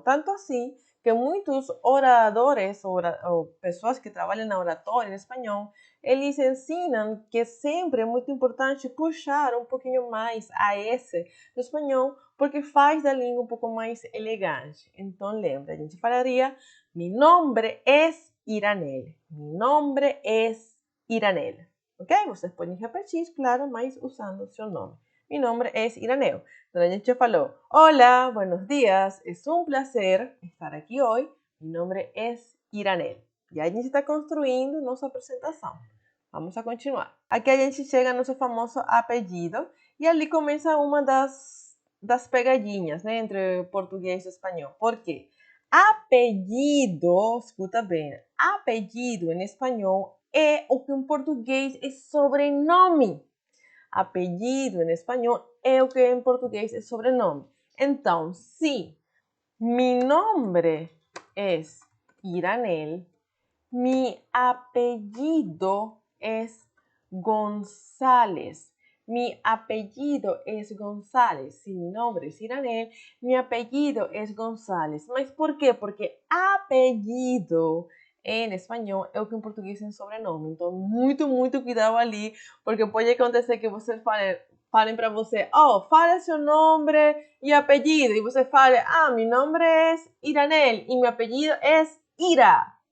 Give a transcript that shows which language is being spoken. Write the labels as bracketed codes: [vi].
[pt] Tanto assim que muitos oradores ou pessoas que trabalham na oratória em espanhol, eles ensinam que sempre é muito importante puxar um pouquinho mais a S no espanhol, porque faz da língua um pouco mais elegante. Então, lembra, a gente falaria, [es] mi nombre es Iranel. Mi nombre es Iranel. [pt] Ok? Vocês podem repetir, claro, mas usando seu nome. [es] Mi nombre es Iranel. Entonces, [pt] a gente falou, [es] hola, buenos días, es un placer estar aquí hoy. Mi nombre es Iranel. [pt] E a gente está construindo nossa apresentação. Vamos a continuar. Aqui a gente chega no nosso famoso apelido e ali começa uma das pegadinhas, né, entre português e espanhol. Por quê? Apelido, escuta bem, apelido em espanhol é o que em português é sobrenome. Apelido em espanhol é o que em português é sobrenome. [es] Então, se mi nombre es Iranel, mi apellido es González. Mi apellido es González. Si mi nombre es Iranel, mi apellido es González. [pt] ¿Mas por quê? Porque apellido em espanhol é o que em português é sobrenome. Então, muito, muito cuidado ali, porque pode acontecer que você falem para você, oh, fale seu nome e apellido, e você fale, ah, [es] mi nombre es Iranel [pt] e meu apellido es Ira.